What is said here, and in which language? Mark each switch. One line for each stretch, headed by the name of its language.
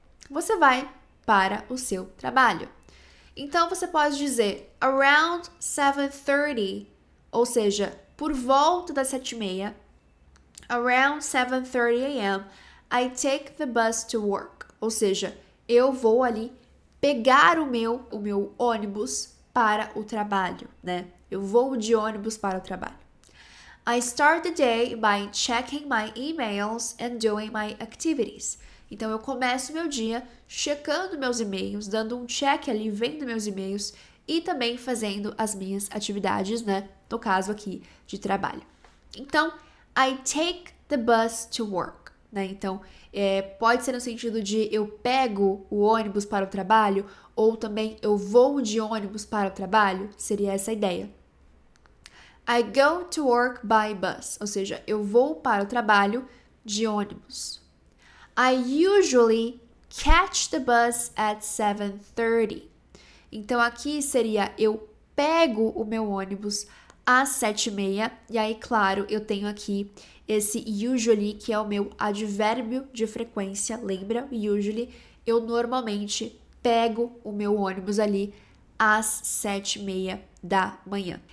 Portuguese: Você vai para o seu trabalho. Então, você pode dizer
English: around 7:30,
Portuguese: ou seja, por volta das 7:30,
English: around 7:30 a.m., I take the bus to work.
Portuguese: Ou seja, eu vou ali pegar o meu ônibus para o trabalho, né? Eu vou de ônibus para o trabalho.
English: I start the day by checking my emails and doing my activities.
Portuguese: Então, eu começo meu dia checando meus e-mails, dando um check ali, vendo meus e-mails e também fazendo as minhas atividades, né? No caso aqui, de trabalho. Então,
English: I take the bus to work.
Portuguese: Né? Então, pode ser no sentido de eu pego o ônibus para o trabalho, ou também eu vou de ônibus para o trabalho, seria essa a ideia.
English: I go to work by bus,
Portuguese: ou seja, eu vou para o trabalho de ônibus.
English: I usually catch the bus at 7:30.
Portuguese: Então aqui seria eu pego o meu ônibus às 7:30. E aí, claro, eu tenho aqui esse usually, que é o meu advérbio de frequência. Lembra? Usually, eu normalmente pego o meu ônibus ali às 7:30 da manhã.